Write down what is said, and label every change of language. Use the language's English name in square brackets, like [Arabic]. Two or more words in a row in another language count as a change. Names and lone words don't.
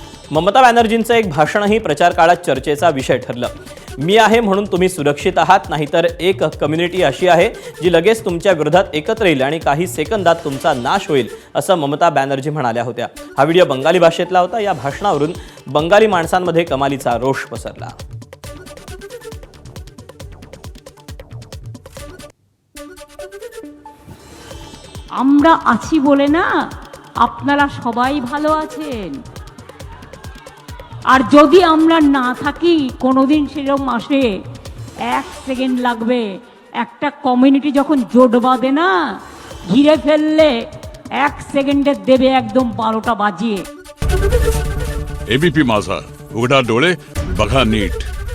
[Marathi] ममता बॅनर्जींचं एक भाषणही प्रचार काळात चर्चेचा विषय ठरलं। मी आहे म्हणून तुम्ही सुरक्षित आहात, नाहीतर एक कम्युनिटी अशी आहे जी लगेच तुमच्या विरोधात एकत्र येईल आणि काही सेकंदात तुमचा नाश होईल, असं ममता बॅनर्जी म्हणाल्या होत्या। हा व्हिडिओ बंगाली भाषेतला होता। या भाषणावरून बंगाली माणसांमध्ये कमालीचा रोष पसरला। [Bangla] আমরা আছি বলে না আপনারা সবাই ভালো আছেন, আর যদি আমরা না থাকি কোনোদিন সেরকম আসে 1 সেকেন্ড লাগবে। একটা কমিউনিটি যখন জোট বাঁধে না, ঘিরে ফেললে 1 সেকেন্ডে দেবে একদম 12টা বাজিয়ে। [Marathi] एबीपी माझा, उघडा डोळे बघा नीट।